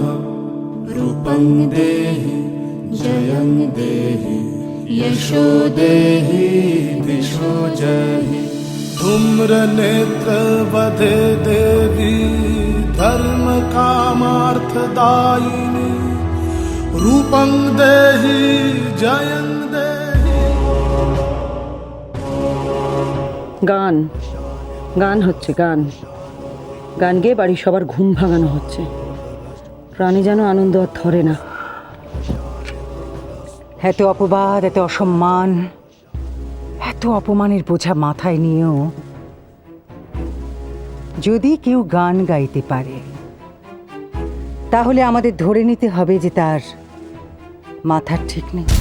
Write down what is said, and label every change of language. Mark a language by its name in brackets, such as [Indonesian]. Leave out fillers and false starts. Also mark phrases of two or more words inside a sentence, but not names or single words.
[Sanskrit] रूपं देहि जयं देहि यशो देहि दिशो जहि। धूम्रनेत्र वधे देवी धर्म कामार्थदायिनी। रूपं देहि जयं देहि। [Bangla] গান গান হচ্ছে, গান গান গেয়ে বাড়ির সবার ঘুম ভাঙানো হচ্ছে। প্রাণী যেন আনন্দ আর ধরে না। এত অপবাদ, এত অসম্মান, এত অপমানের বোঝা মাথায় নিয়েও যদি কেউ গান গাইতে পারে, তাহলে আমাদের ধরে নিতে হবে যে তার মাথার ঠিক নেই।